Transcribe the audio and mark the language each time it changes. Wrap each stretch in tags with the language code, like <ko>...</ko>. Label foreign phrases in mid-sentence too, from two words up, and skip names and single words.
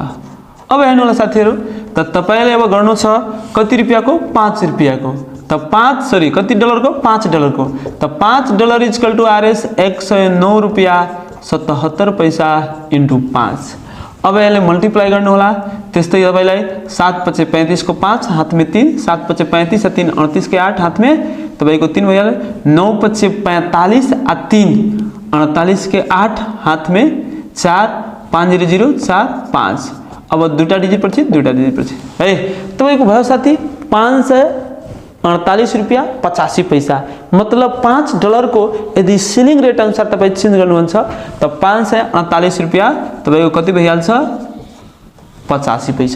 <ne>अब हेर्नु होला साथीहरु, त तपाईले अब गर्नु छ कति रुपैयाँको 5 रुपैयाँको, त 5 सरी कति डलरको $5 को, त $5</ne> <en>equal to</en> <ne>RS 109 रुपैयाँ 77 पैसा इन्टु 5। अब यसले मल्टिप्लाई गर्नु होला। त्यस्तै तपाईलाई 7 × 5 = 35 को 5</ne> <hi>हाथ में</hi> <ne>3, 7 × 5 = 35 3 38 के 8</ne> <hi>हाथ में</hi> <ne>तपाईको 3 भइहाल्यो, 9 × 5 = 45 3 48 के 8</ne> <hi>हाथ में</hi> <ne>4 5 0 0 4 5। अब दुईटा डिजिट पछि दुईटा डिजिट पछि है तपाईको भयो साथी 548 रुपैयाँ 85 पैसा। मतलब $5 को यदि सिलिङ रेट अनुसार तपाई चेन्ज गर्नुहुन्छ त 548 रुपैयाँ तपाईको कति भइहाल्छ 85 पैसा।</ne>